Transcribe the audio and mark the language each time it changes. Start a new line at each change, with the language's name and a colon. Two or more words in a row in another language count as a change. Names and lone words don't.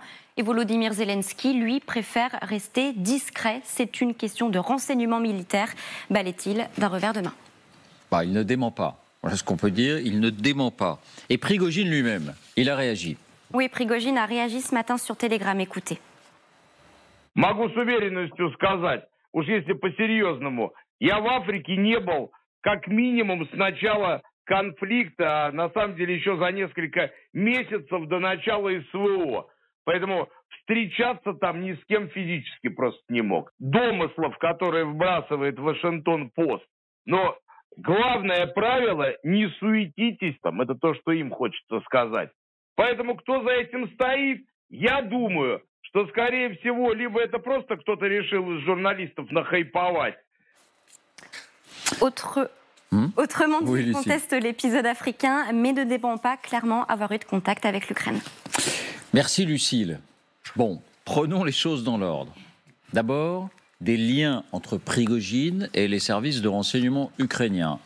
French: Et Volodymyr Zelensky, lui, préfère rester discret. C'est une question de renseignement militaire, balaie-t-il d'un revers de main. Il ne dément pas. Voilà ce qu'on peut dire, il ne dément pas. Et Prigojine lui-même, il a réagi. Oui, Prigojine a réagi ce matin sur Telegram. Écoutez.
Russian: Могу с уверенностью сказать, уж если по-серьезному, я в Африке не был как минимум с начала конфликта, а на самом деле еще за несколько месяцев до начала СВО. Поэтому встречаться там ни с кем физически просто не мог. Домыслов, которые вбрасывает Вашингтон-Пост. Но главное правило – не суетитесь там, это то, что им хочется сказать. Поэтому кто за этим стоит, я думаю, что, скорее всего, либо это просто кто-то решил из журналистов нахайповать.
French: Autrement dit, oui, il conteste l'épisode africain, mais ne dément pas clairement avoir eu de contact avec l'Ukraine. Merci Lucille. Bon, prenons les choses dans l'ordre. D'abord, des liens entre Prigojine et les services de renseignement ukrainiens.